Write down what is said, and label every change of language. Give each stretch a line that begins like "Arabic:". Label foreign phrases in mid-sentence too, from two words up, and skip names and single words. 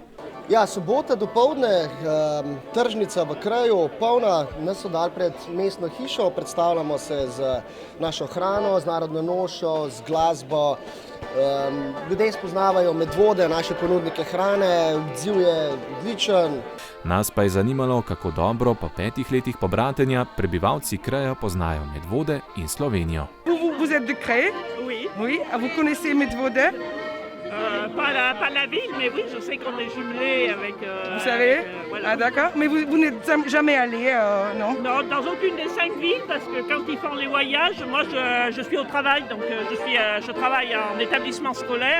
Slovenian: Ja, sobota dopoldne, tržnica v kraju, polna, nas so dali pred mestno hišo, predstavljamo se z našo hrano, z narodno nošo, z glasbo. Ljudje spoznavajo Medvode, naše ponudnike hrane, odziv je odličen. Nas pa je zanimalo, kako dobro po 5 letih pobratenja prebivalci kraja poznajo Medvode in Slovenijo.
French: Vous êtes de Cré? Oui. Oui. Vous connaissez Medvode? Pas la ville, mais oui, je sais qu'on est jumelés avec... Vous savez? Voilà. Ah d'accord. Mais vous n'êtes jamais allé, non? Non, dans aucune des 5 villes, parce que quand ils font les voyages, moi je suis au travail, donc je travaille en établissement scolaire.